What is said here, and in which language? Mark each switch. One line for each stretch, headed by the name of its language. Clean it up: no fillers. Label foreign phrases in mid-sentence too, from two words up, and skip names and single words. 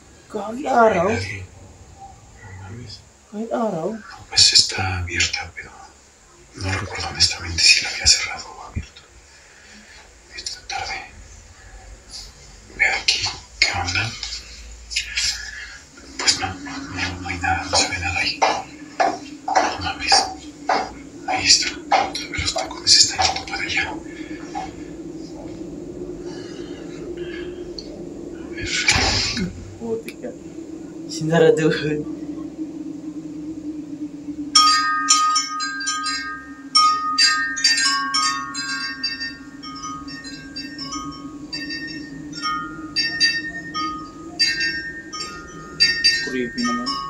Filipino: Kahit araw?
Spanish: Nadie. ¿Sabes?
Filipino: Kahit araw?
Spanish: Pues está abierta, pero no recuerdo honestamente si la había cerrado o abierto. Esta tarde. Ve aquí, ¿qué onda? Pues no hay nada, no se ve nada ahí. No mames. Ahí está. Los tacones están yendo para allá. A ver.
Filipino: Puti ka. Sinaraduhan. Creepy naman.